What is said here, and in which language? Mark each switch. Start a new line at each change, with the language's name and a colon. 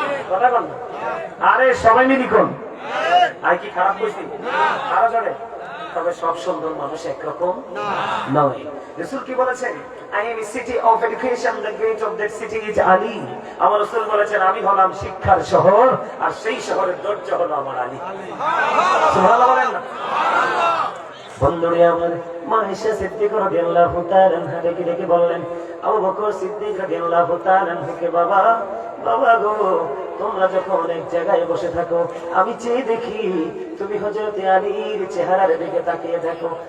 Bangla: কথা কন না। আরে সবাই মিলি কোন আর কি খারাপ করছি? আরো জানে তবে সব সুন্দর মানুষ একরকম নয়। রাসূল কি বলেছেন?
English: I am a city of education, the gate of that city is Ali.
Bangla: আমার রাসূল বলেছেন আমি হলাম শিক্ষার শহর, আর সেই শহরের দরজা হলো আমার আলী। সুবহানাল্লাহ বলেন না। বন্ধুরে আমার মা আয়েশা সিদ্দিকা রাদিয়াল্লাহু তাআলা আনহা ডেকে বললেন, আবু বকর সিদ্দিক রাদিয়াল্লাহু তাআলা আনহুকে, বাবা বাবা গো, তোমরা যখন এক জায়গায় বসে থাকো আমি চেয়ে দেখি তুমি হযরত আলীর চেহারার দিকে তাকিয়ে দেখো।